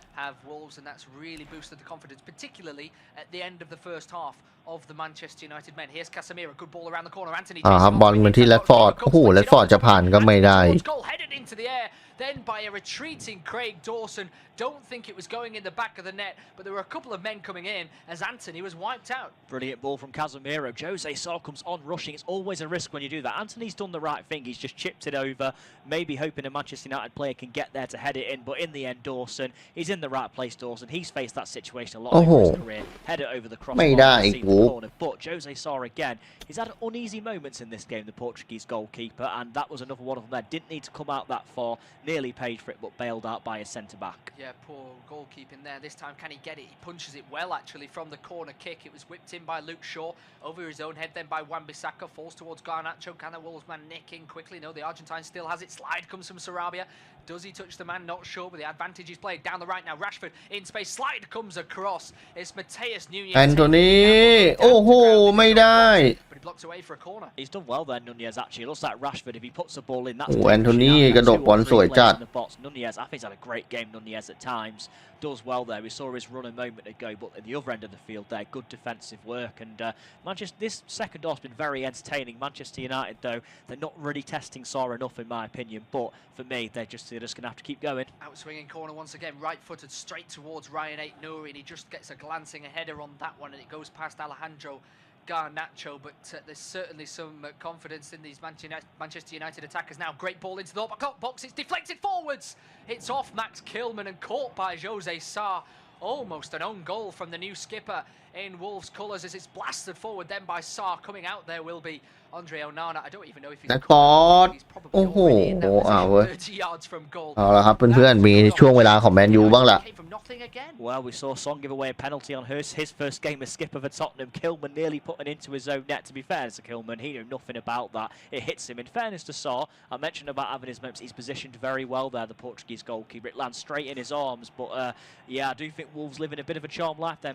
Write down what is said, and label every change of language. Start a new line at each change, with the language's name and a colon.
English: have Wolves, and that's really boosted the confidence, particularly at the end of the first half of the Manchester United men. Here's Casemiro, good ball around the corner. Anthony
Thai: ครับบอลมันที่แรดฟอร์ดโอ้โหแรดฟอร์ดจะผ่านก็ไม่ได้
English: Goal headed into the air, then by a retreating Craig Dawson. Don't think it was going in the back of the net, but there were a couple of men coming in as Anthony was wiped out. Brilliant ball from Casemiro. Jose Sa comes on rushing. It's always a risk when you do that. Anthony's done the right thing. He's just chipped it over, maybe hoping a Manchester United player can get there to head it in, but in the end, Dawson, he's in the right place, Dawson. He's faced that situation a lot over his career. Head it over the crossbar, but Jose Sa again, he's had uneasy moments in this game, the Portuguese goalkeeper, and that was another one of them there. Didn't need to come out that far, nearly paid for it, but bailed out by his centre-back. Yeah, poor goalkeeping there. This time, can he get it? He punches it well, actually, from the corner kick. It was whipped in by Luke Shaw, over his own head, then by Wan-Bissaka, falls towards Garnacho. Can the Wolvesman nick in quickly? No, the Argentine still has it. Slide comes from Sarabia. Does he touch the man? Not sure, but the advantage is played down the right now. Rashford in space. Slide comes across. It's Mateus Nunes. Anthony, oh,
Thai: ไม่ได้
English: But he blocks away for a corner. He's done well there, Nunez, actually. It looks like Rashford, if he puts the ball in, that's...
Thai: โอ้แอนโทนีกระโดดบอลสวยจัด
English: Nunez, I think he's had a great game, Nunez, at times. Does well there. We saw his run a moment ago, but at the other end of the field there, good defensive work. And Manchester, this second half's been very entertaining. Manchester United, though, they're not really testing Sarr enough, in my opinion. But for me, they're just going to have to keep going. Outswinging corner once again, right-footed straight towards Ryan Aït-Nouri, and he just gets a glancing header on that one, and it goes past Alejandro Garnacho, but there's certainly some confidence in these Manchester United attackers now. Great ball into the box, it's deflected forwards. It's off Max Kilman and caught by Jose Sa. Almost an own goal from the new skipper in Wolves' colours as it's blasted forward then by Sarr. Coming out there will be Andre Onana. I don't even know if he's
Thai: นักกอด
English: he's probably
Thai: โอ้โห
English: already in that
Thai: เอาเว้ย
English: position, 30 yards from goal.
Thai: เอาละครับเพื่อนๆมีช่วงเวลาของแมนยูบ้างล่ะ
English: Came from nothing again. Well, we saw Son give away a penalty on his first game as skipper for Tottenham. Kilman nearly putting into his own net. To be fair to Kilman, he knew nothing about that. It hits him. In fairness to Sarr, I mentioned about having his moments. He's positioned very well there, the Portuguese goalkeeper. It lands straight in his arms. But yeah, I do think Wolves living a bit of a charmed life there.